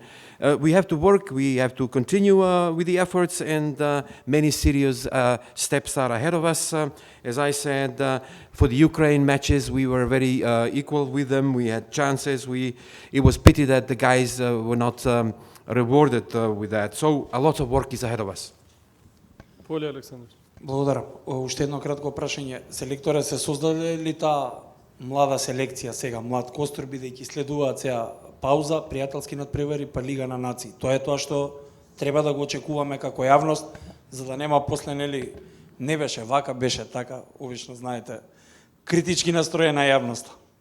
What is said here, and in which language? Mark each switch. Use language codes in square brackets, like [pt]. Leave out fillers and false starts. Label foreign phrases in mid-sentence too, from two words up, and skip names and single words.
[en] We have to work, we have to continue with the efforts, and many serious steps are ahead of us. As I said, for the Ukraine matches, we were very equal with them. We had chances. It was pity that the guys were not rewarded with that. So a lot of work is ahead of us. [mk] Поле Александр. Благодарам. Уште едно кратко прашање. Селекторот се создаде ли таа млада селекција сега, млад костур, бидејќи следуваат сега пауза, пријателски надпревари, па Лига на нации. Тоа е тоа што треба да го очекуваме како јавност, за да нема после, нели, не беше вака, беше така, обично знаете, критички настроена јавноста.